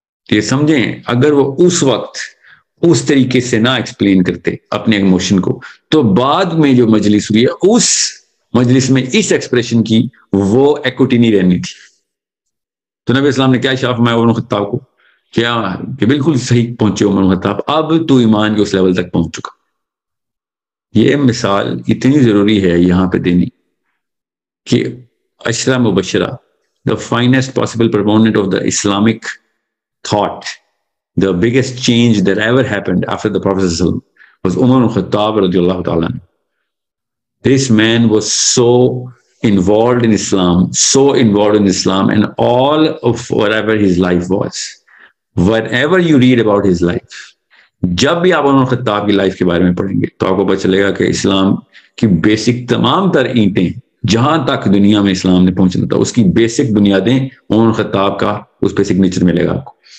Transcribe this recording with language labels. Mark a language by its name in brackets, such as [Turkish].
[Urdu] یہ سمجھیں, اگر وہ اس وقت اس طریقے سے نہ ایکسپلین کرتے اپنے ایموشن کو, تو بعد میں جو مجلس ہوئی ہے اس مجلس میں اس ایکسپریشن کی وہ ایکوٹی نہیں رہنی تھی. تو نبی اسلام نے کیا اشارہ فرمایا عمر بن خطاب کو کیا کہ بالکل صحیح پہنچے عمر بن خطاب, اب تو ایمان کے اس لیول تک پہنچ چکا. یہ مثال اتنی ضروری ہے یہاں پہ دینی کہ عشرہ مبشرہ, [English] the finest possible proponent of the Islamic thought, the biggest change that ever happened after the Prophet was Umar ibn Khattab radiallahu ta'ala. This man was so involved in Islam, and all of whatever his life [Urdu] was, whatever you read about his life, جب بھی آپ عمر خطاب کی life کے بارے میں پڑھیں گے تو آپ کو پتہ چلے گا کہ اسلام کی بیسک تمام تر اینٹیں جہاں تک دنیا میں اسلام نے پہنچنا تھا اس کی بیسک بنیادیں عمر خطاب کا اس پہ سگنیچر ملے گا آپ کو.